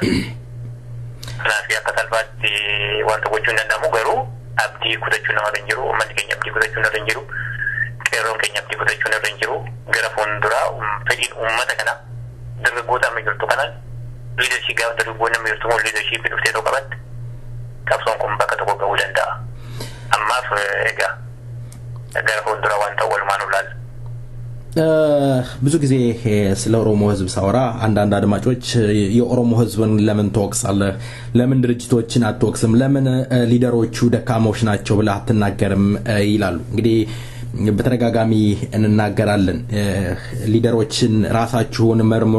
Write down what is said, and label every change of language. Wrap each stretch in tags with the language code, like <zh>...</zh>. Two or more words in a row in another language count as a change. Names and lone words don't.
<om>Kanaaf akka salphaatti wanta gochuun danda'amu garuu abdii kutachuu nama irra hin jiru uummanni keenya abdii kutachuu irra hin jiru qeerroon keenya abdii kutachuu irra hin jiru gara fuulduraa fedhiin uummata kana dargaggoota amma jirtu kanaan liidarshiipii gaafa dargaggoonni amma jirtu immoo liidarshiipii dhuftee tokko qabatti qabsoon kun bakka tokko gahuu danda'a. Ammaaf egaa gara fuulduraa wanta walumaan ulaala.</om> <am>ብዙ ጊዜ ስለ ኦሮሞ ህዝብ ሳወራ አንዳንድ አድማጮች የኦሮሞ ህዝብን ለምን ተወቅሳለህ ለምን ድርጅቶችን አትወቅስም ለምን ሊደሮቹ ደካሞች ናቸው ብለህ አትናገርም ይላሉ። እንግዲህ በተረጋጋሚ እንናገራለን ሊደሮችን ራሳችሁን መርምሩ</am>